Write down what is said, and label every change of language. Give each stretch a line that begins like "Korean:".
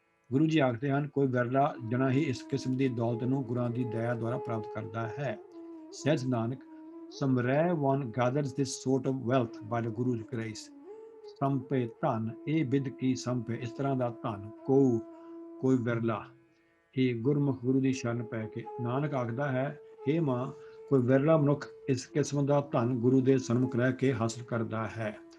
Punjabi: ਗੁਰੂ ਜੀ ਆਖਦੇ ਹਨ, ਕੋਈ ਵਿਰਲਾ ਜਣਾ ਹੀ ਇਸ ਕਿਸਮ ਦੀ ਦੌਲਤ ਨੂੰ ਗੁਰਾਂ ਦੀ ਦਇਆ ਦੁਆਰਾ ਪ੍ਰਾਪਤ ਕਰਦਾ ਹੈ।
English: Says Nanak, some rare one gathers this sort of wealth by the Guru's grace.
Punjabi: ਸੰਪੇ ਧਨ, ਇਹ ਬਿਦ ਕੀ ਸੰਪੇ, ਇਸ ਤਰ੍ਹਾਂ ਦਾ ਧਨ, ਕੋਈ ਵਿਰਲਾ ਹੀ ਗੁਰਮੁਖ ਗੁਰੂ ਦੀ ਸ਼ਰਨ ਪੈ ਕੇ। ਨਾਨਕ ਆਖਦਾ ਹੈ, हे ਮਾਂ, ਕੋਈ ਵਿਰਲਾ ਮਨੁੱਖ ਇਸ ਕਿਸਮ ਦਾ ਧਨ ਗੁਰੂ ਦੇ ਸਨਮੁਖ ਰਹਿ ਕੇ ਹਾਸਲ ਕਰਦਾ ਹੈ।